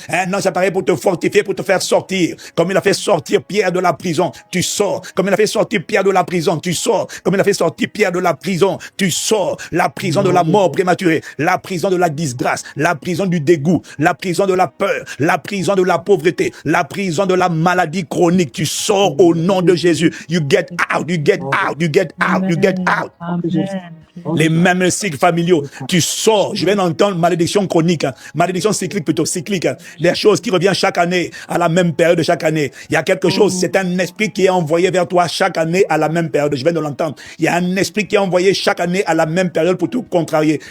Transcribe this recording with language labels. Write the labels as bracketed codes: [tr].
[fr] Un ange apparaît pour te fortifier, pour te faire sortir. Comme il a fait sortir Pierre de la prison, tu sors. Comme il a fait sortir Pierre de la prison, tu sors. Comme il a fait sortir Pierre de la prison, tu sors. La prison de la mort prématurée, la prison de la disgrâce, la prison du dégoût, la prison de la peur, la prison de la pauvreté, la prison de la maladie chronique. Tu sors au nom de Jésus. [en] You get out, you get out, you get out, you get out. [fr] Les mêmes cycles familiaux, tu sors. Je viens d'entendre malédiction chronique, malédiction cyclique plutôt, cyclique. Les choses qui reviennent chaque année, à la même période de chaque année. Il y a quelque chose, c'est un esprit qui est envoyé vers toi chaque année à la même période. Je viens de l'entendre. Il y a un esprit qui est envoyé chaque année à la même période pour te contrarier.